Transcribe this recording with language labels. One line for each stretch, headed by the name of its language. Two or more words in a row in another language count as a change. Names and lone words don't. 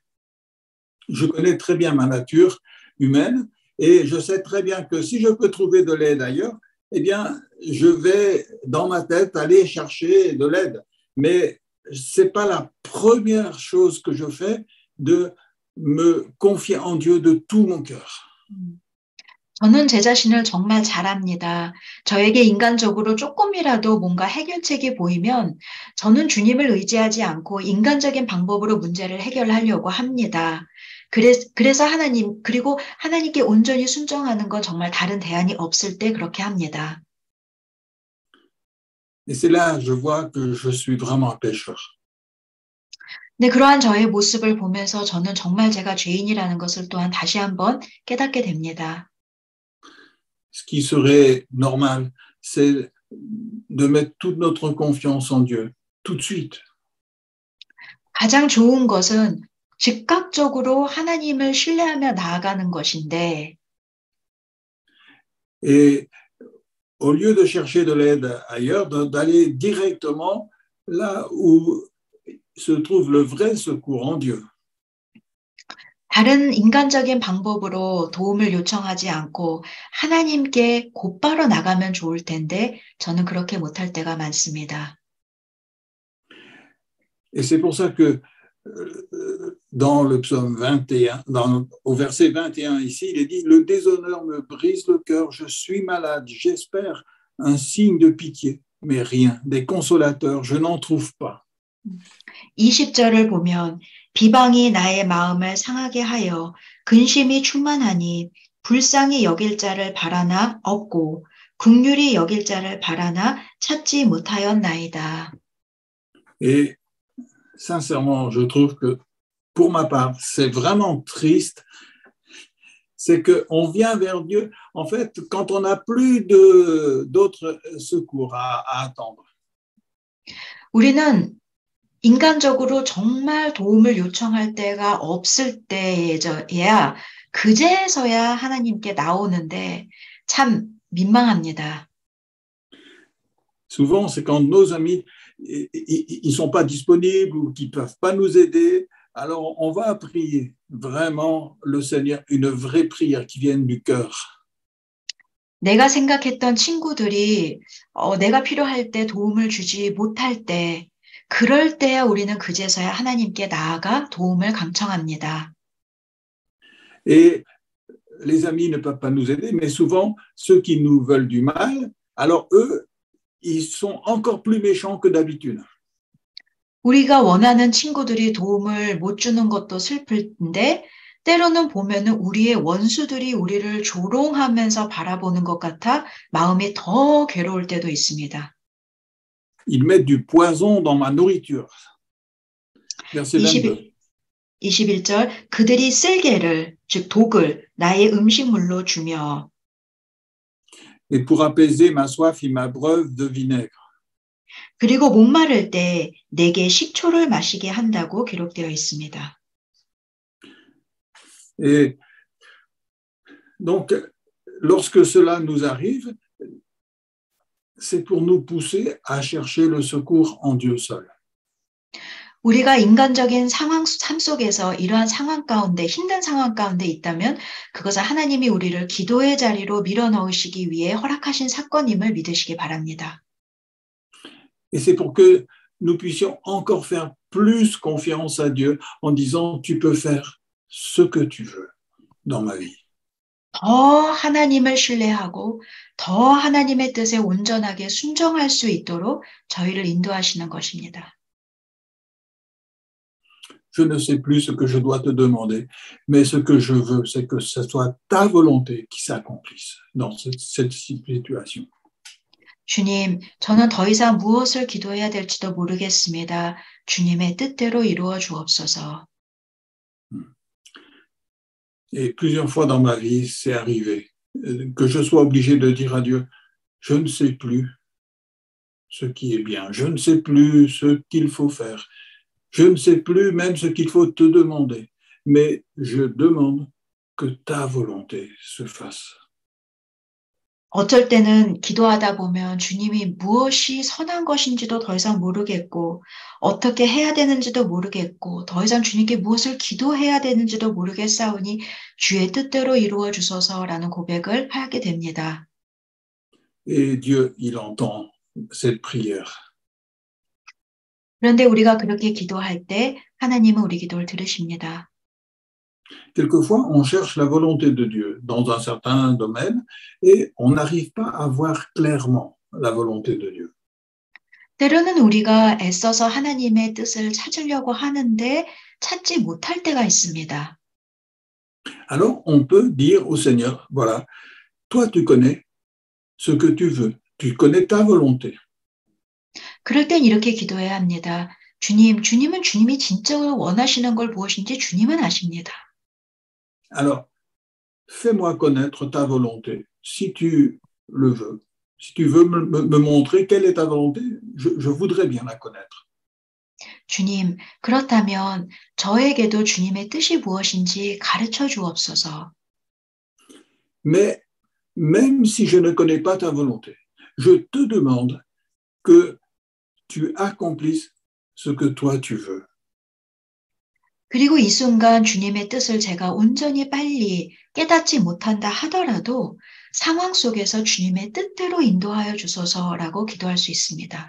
French: Je connais très bien ma nature humaine et je sais très bien que si je peux trouver de l'aide ailleurs, eh bien, je vais dans ma tête aller chercher de l'aide. Mais c'est pas la première chose que je fais de me confier en Dieu de tout mon cœur.
Korean: 저는 제 자신을 정말 잘 압니다. 저에게 인간적으로 조금이라도 뭔가 해결책이 보이면 저는 주님을 의지하지 않고 인간적인 방법으로 문제를 해결하려고 합니다. 그래서 그리고 하나님께 온전히 순종하는 건 정말 다른 대안이 없을 때 그렇게 합니다.
French: Et c'est là je vois que je suis vraiment un pécheur.
Korean: 네, 그러한 저의 모습을 보면서 저는 정말 제가 죄인이라는 것을 또한 다시 한번 깨닫게 됩니다.
French: Ce qui serait normal, c'est de mettre toute notre confiance en Dieu tout de suite.
Korean: 가장 좋은 것은 즉각적으로 하나님을 신뢰하며 나아가는 것인데
French: Et au lieu de chercher de l'aide ailleurs, d'aller directement là où se trouve le vrai secours en Dieu.
Korean: 다른 인간적인 방법으로 도움을 요청하지 않고 하나님께 곧바로 나가면 좋을 텐데 저는 그렇게 못할 때가 많습니다.
French: Et c'est pour ça que dans le psaume 21, au verset 21 ici, il est dit, le déshonneur me brise le cœur, je suis malade, j'espère un signe de pitié, mais rien, des consolateurs, je n'en trouve pas.
Korean: 20절을 보면 비방이 나의 마음을 상하게 하여 근심이 충만하니 불쌍히 여길 자를 바라나 없고 긍휼히 여길 자를 바라나 찾지 못하였나이다.
French: Et sincèrement, je trouve que pour ma part, c'est vraiment triste. C'est qu'on vient vers Dieu, en fait, quand on n'a plus d'autres secours à attendre.
Korean: 우리는 인간적으로 정말 도움을 요청할 때가 없을 때에야 그제서야 하나님께 나오는데 참 민망합니다.
French: Souvent, c'est quand nos amis ils sont pas disponibles ou qu'ils peuvent pas nous aider. Alors, on va prier vraiment le Seigneur, une vraie prière qui vienne du cœur.
Korean: 내가 생각했던 친구들이 내가 필요할 때 도움을 주지 못할 때 그럴 때야 우리는 그제서야 하나님께 나아가 도움을 강청합니다.
French: Et les amis ne peuvent pas nous aider, mais souvent, ceux qui nous veulent du mal, alors eux, ils sont encore plus méchants que d'habitude.
Korean: 우리가 원하는 친구들이 도움을 못 주는 것도 슬픈데 때로는 보면은 우리의 원수들이 우리를 조롱하면서 바라보는 것 같아 마음이 더 괴로울 때도 있습니다.
French: Ils mettent du poison dans ma nourriture. Verset 22.
Korean: 21절 그들이 쓸개를 즉 독을 나의 음식물로 주며
French: Et pour apaiser ma soif, ils m'abreuvent de vinaigre.
Korean: 그리고 목마를 때 내게 식초를 마시게 한다고 기록되어 있습니다.
French: Et donc, lorsque cela nous arrive, c'est pour nous pousser à chercher le secours en Dieu seul.
Korean: 우리가 인간적인 삶 속에서 이러한 상황 가운데 힘든 상황 가운데 있다면 그것은 하나님이 우리를 기도의 자리로 밀어넣으시기 위해 허락하신 사건임을 믿으시기 바랍니다.
French: Et c'est pour que nous puissions encore faire plus confiance à Dieu en disant, tu peux faire ce que tu veux dans ma vie.
Korean: 더 하나님을 신뢰하고 더 하나님의 뜻에 온전하게 순종할 수 있도록 저희를 인도하시는 것입니다.
French: Je ne sais plus ce que je dois te demander, mais ce que je veux, c'est que ce soit ta volonté qui s'accomplisse dans cette situation.
Korean: 주님, 저는 더 이상 무엇을 기도해야 될지도 모르겠습니다. 주님의 뜻대로 이루어 주옵소서.
French: Et plusieurs fois dans ma vie, c'est arrivé que je sois obligé de dire à Dieu, je ne sais plus ce qui est bien, je ne sais plus ce qu'il faut faire, je ne sais plus même ce qu'il faut te demander, mais je demande que ta volonté se fasse.
Korean: 어쩔 때는 기도하다 보면 주님이 무엇이 선한 것인지도 더 이상 모르겠고 어떻게 해야 되는지도 모르겠고 더 이상 주님께 무엇을 기도해야 되는지도 모르겠사오니 주의 뜻대로 이루어 주소서라는 고백을 하게 됩니다.
French: Et Dieu, il entend cette prière.
Korean: 그런데 우리가 그렇게 기도할 때 하나님은 우리 기도를 들으십니다.
French: Quelquefois, on cherche la volonté de Dieu dans un certain domaine et on n'arrive pas à voir clairement la volonté de Dieu.
Korean: 때로는 우리가 애써서 하나님의 뜻을 찾으려고 하는데 찾지 못할 때가 있습니다.
French: Alors, on peut dire au Seigneur, voilà, toi tu connais ce que tu veux, tu connais ta volonté.
Korean: 그럴 땐 이렇게 기도해야 합니다. 주님은 주님이 진짜로 원하시는 걸 무엇인지 주님은 아십니다.
French: Alors, fais-moi connaître ta volonté, si tu le veux. Si tu veux me montrer quelle est ta volonté, je voudrais bien la connaître.
Korean: 주님, 그렇다면 저에게도 주님의 뜻이 무엇인지 가르쳐 주옵소서.
French: Mais même si je ne connais pas ta volonté, je te demande que tu accomplisses ce que toi tu veux.
Korean: 그리고 이 순간 주님의 뜻을 제가 온전히 빨리 깨닫지 못한다 하더라도 상황 속에서 주님의 뜻대로 인도하여 주소서라고 기도할 수 있습니다.